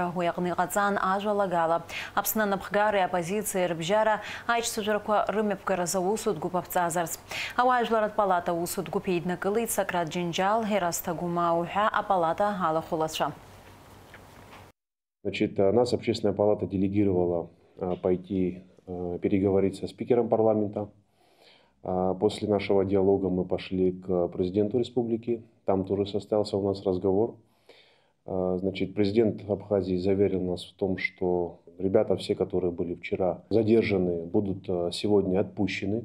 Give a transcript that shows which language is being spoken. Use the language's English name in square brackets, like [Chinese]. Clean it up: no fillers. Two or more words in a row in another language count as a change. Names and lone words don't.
[Abkhazian] Уи аҟны иҟаҵан ажәалагала Аԥсны анапхгареи апозициеи рыбжьара аицәажәарақәа рымҩаԥгаразы аусутә гәыԥ аԥҵазарц. Ауаажәларатә палата аусутә гәыԥ еиднакылеит Сократ Џьынџьал, Ерасҭа Гәымаа ҳәа апалата алахәылацәа. [Russian] Значит, нас Общественная палата делегировала пойти переговорить со спикером парламента. После нашего диалога мы пошли к президенту республики. Там тоже состоялся у нас разговор. Значит, президент Абхазии заверил нас в том, что ребята, все, которые были вчера задержаны, будут сегодня отпущены.